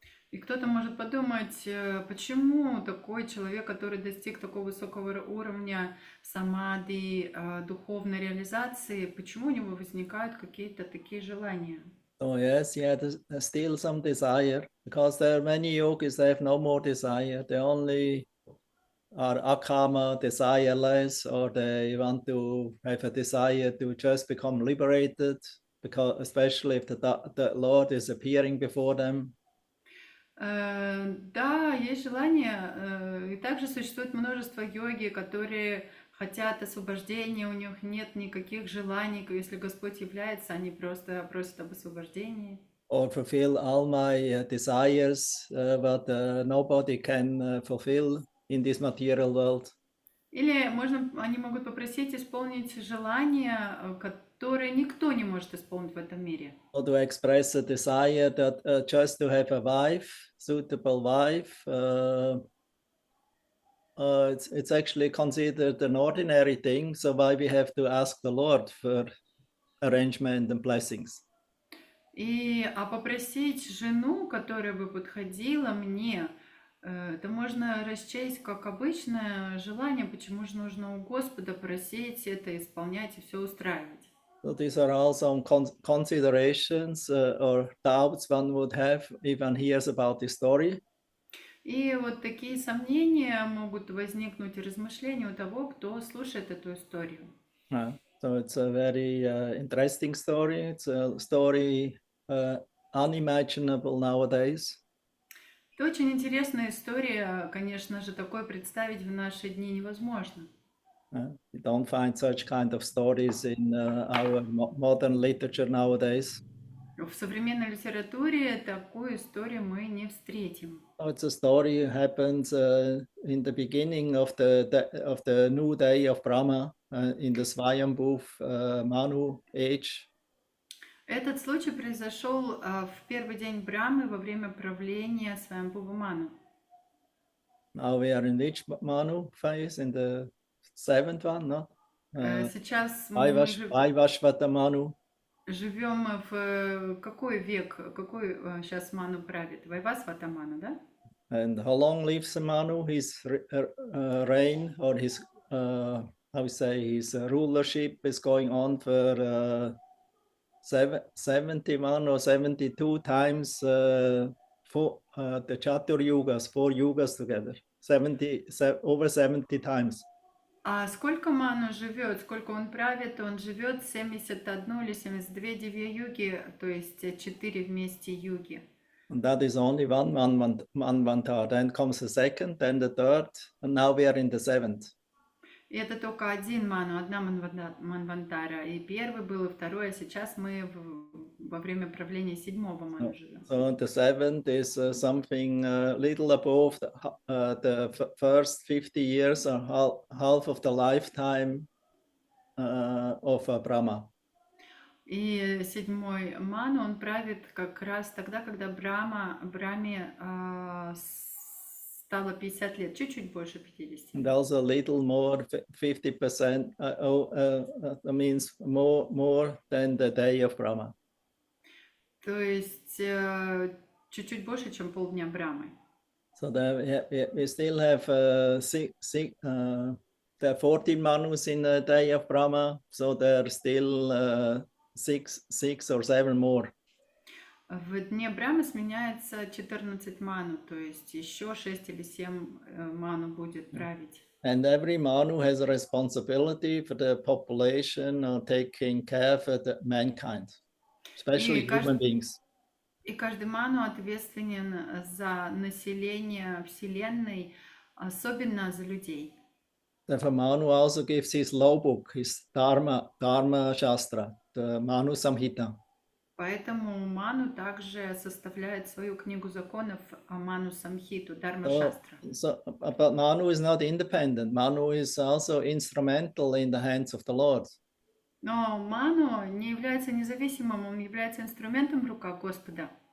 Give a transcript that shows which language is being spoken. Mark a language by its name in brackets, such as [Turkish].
[Russian] И кто-то может подумать, почему такой человек, который достиг такого высокого уровня самадхи, духовной реализации, почему у него возникают какие-то такие желания? [English] Oh yes, he had still some desire, because there are many yogis that have no more desire. They only are akama, desireless, or they want to have a desire to just become liberated, because especially if the Lord is appearing before them. [Russian] Да, есть желание, и также существует множество йоги, которые хотят освобождения, у них нет никаких желаний, если Господь является, они просто просят об освобождении. [English] Or fulfill all my desires, but nobody can fulfill in this material world. [Russian] Или они могут попросить исполнить желания, которые никто не может исполнить в этом мире. [English] Or to express a desire that just to have a wife, suitable wife, it's actually considered an ordinary thing. So why we have to ask the Lord for arrangement and blessings? [Russian] А попросить жену, которая бы подходила мне, это можно расчесть как обычное желание, почему же нужно у Господа просить это, исполнять и все устраивать. [English] So these are all some considerations or doubts one would have if one hears about this story. [Russian] И вот такие сомнения могут возникнуть и размышления у того, кто слушает эту историю. [English] So it's a very interesting story. It's a story unimaginable nowadays. [Russian] Это очень интересная история, конечно же, такое представить в наши дни невозможно. [English] You don't find such kind of stories in our modern literature nowadays. [Russian] В современной литературе такую историю мы не встретим. [English] So it's a story happens in the beginning of the new day of Brahma in the Swayambhu Manu age. [Russian] Этот случай произошел в первый день Брамы во время правления Сваямбхува Ману. [English] Now we are in which Manu phase? In the 7th one, no? [Russian] Сейчас мы [English] Vaivashvata Manu. [Russian] живем в какой век, какой сейчас Ману правит? Вайвасвата Ману, да? [English] And how long lives Manu? His reign or his, how we say, his rulership is going on for 71 or 72 times for the Chatur Yugas, 4 Yugas together, over 70 times. [Russian] А сколько Ману живет, сколько он правит? Он живет 71 или 72 дивья-юги, то есть 4 вместе юги. [English] And that is only one manvantar. Then comes the second, then the third, and now we are in the 7th. [Russian] И это только один ману, одна манвантара. И первый был, и второй, а сейчас мы во время правления седьмого ману живем. [English] So the seventh is something little above the first 50 years or half of the lifetime of Brahma. [Russian] И седьмой ману, он правит как раз тогда, когда Брахме стало 50 лет, чуть-чуть больше 50. [English] And also a little more, 50%, that means more than the day of Brahma. [Russian] То есть чуть-чуть больше, чем полдня Брахмы. [English] So we still have there are 14 manus in the day of Brahma, so there are still 6 or 7 more. [Russian] В дне Брахмы сменяется 14 ману, то есть еще 6 или 7 ману будет править. [English] And every manu has a responsibility for the population or taking care of the mankind, especially human beings. [Russian] И каждый ману ответственен за население Вселенной, особенно за людей. [English] The Manu also gives his law book, his Dharma Shastra, the Manu Samhita. [Russian] Поэтому ману также составляет свою книгу законов Ману Самхиту, Dharma Shastra. [English] But Manu is not independent. Manu is also instrumental in the hands of the Lord. [Russian] Но ману не является независимым, он является инструментом в руках Господа.